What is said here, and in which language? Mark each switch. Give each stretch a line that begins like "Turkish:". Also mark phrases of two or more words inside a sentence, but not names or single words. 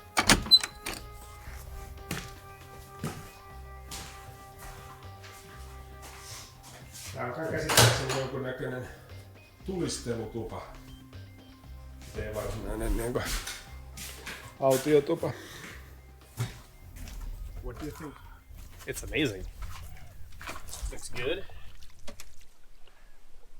Finnish: Tää on käsittääkseni jonkunnäköinen tulistelutupa. Ei varsinainen niin kuin autiotupa.
English: What do you think? It's amazing. Looks good.